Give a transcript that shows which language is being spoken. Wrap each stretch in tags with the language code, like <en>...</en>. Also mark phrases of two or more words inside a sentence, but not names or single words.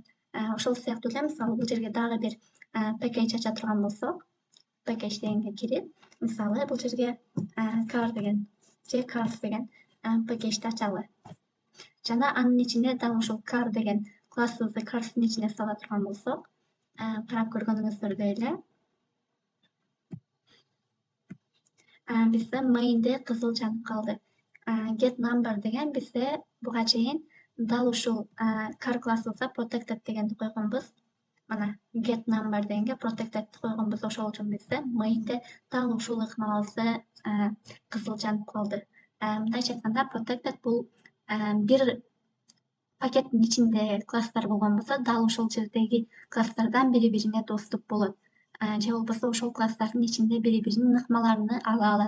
<ky>Ошол сыяктуу эле мисалы бул жерге дагы бир package ача турган болсок, package дегенге кирип, мисалы бул жерге car деген же cars деген package ачалы. Жана анын ичинде дал ушул car деген классыбызды cars'ын ичине сала турган болсок, карап көргөнүңүздөрдөй эле бизде main'де кызыл жанып калды.</ky> <en>Get number</en> <ky>деген бизде буга чейин дал ушул car классыбызга protected дегенди койгонбуз. Мына</ky> <en>get number</en> <ky>дегенге protected койгонбуз. Ошол үчүн бизде main'де дал ушул ыкмабызды кызыл жанып калды. Мындайча айтканда protected бул бир пакеттин ичинде класстар болгон болсо, дал ушул жердеги класстардан бири-бирине доступ болот. Же болбосо ошол класстардын ичинде бири-биринин ыкмаларын ала алат.</ky>